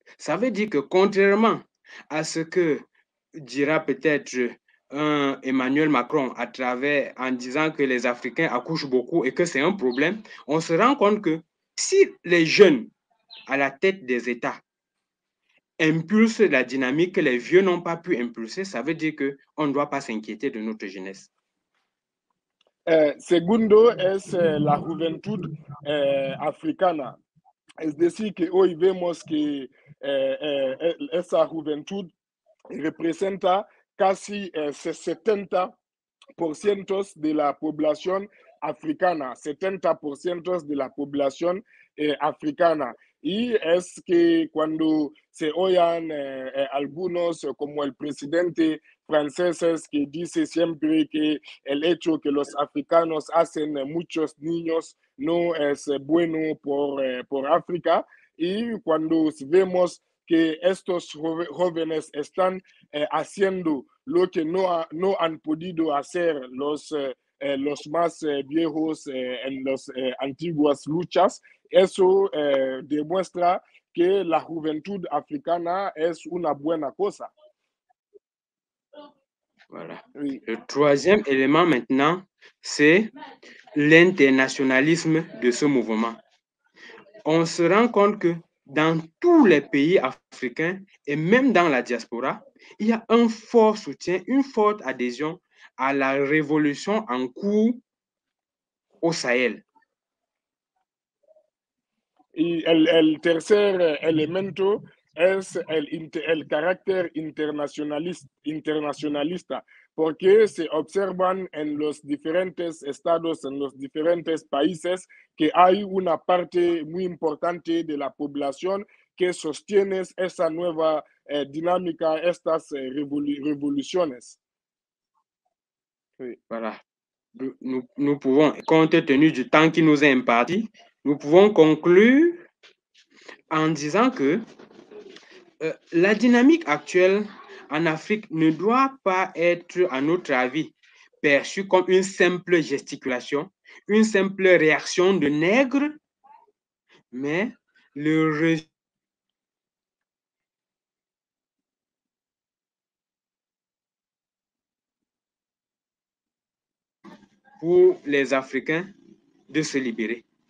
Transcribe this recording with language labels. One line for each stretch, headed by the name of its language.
French: Ça veut dire que contrairement à ce que dira peut-être Emmanuel Macron en disant que les Africains accouchent beaucoup et que c'est un problème, on se rend compte que si les jeunes à la tête des États impulsent la dynamique que les vieux n'ont pas pu impulser, ça veut dire qu'on ne doit pas s'inquiéter de notre jeunesse.
Spanish: Segundo es la juventud africana. Es decir, que hoy vemos que esa juventud representa casi 70% de la población africana, 70% de la población africana. Y es que cuando se oyan algunos, como el presidente francés, que dice siempre que el hecho que los africanos hacen muchos niños no es bueno por África, y cuando vemos que estos jóvenes están haciendo lo que no han podido hacer los más viejos en las antiguas luchas, eso demuestra que la juventud africana es una buena cosa.
French: Voilà. Oui. Le troisième élément maintenant, c'est l'internationalisme de ce mouvement. On se rend compte que dans tous les pays africains et même dans la diaspora, il y a un fort soutien, une forte adhésion à la révolution en cours au Sahel.
Spanish: Y el tercer elemento es el carácter internacionalista, porque se observan en los diferentes estados, en los diferentes países, que hay una parte muy importante de la población que sostiene esa nueva dinámica, estas revoluciones.
French: Oui. Voilà. Nous pouvons, compte tenu du temps qui nous est imparti, nous pouvons conclure en disant que la dynamique actuelle en Afrique ne doit pas être, à notre avis, perçue comme une simple gesticulation, une simple réaction de nègre, mais le résultat pour les Africains de se libérer.